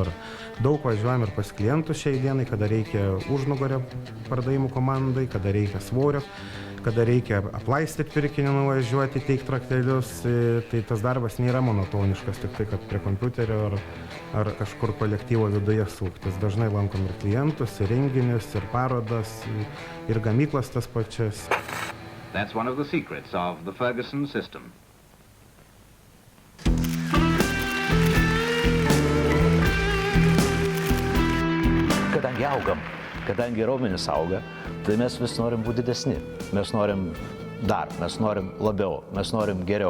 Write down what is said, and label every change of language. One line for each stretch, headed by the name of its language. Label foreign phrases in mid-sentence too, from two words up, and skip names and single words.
Lithuanian: Daug važiuojam ir pas klientus šiai dienai, kada reikia užnugario pardavimų komandai, kada reikia svorio, kada reikia aplaistyti pirkinį, nuvažiuoti, teikti raktelius, tai tas darbas nėra monotoniškas, tik tai, kad prie kompiuterio ar kažkur kolektyvo viduje suktis. Dažnai lankom ir klientus, ir renginius, ir parodas, ir gamyklas tas pačias.
English: That's one of the secrets of the Ferguson system.
Lithuanian: Kadangi augam, kadangi raumenys auga, tai mes vis norim būti didesni. Mes norim dar, mes norim labiau, mes norim geriau.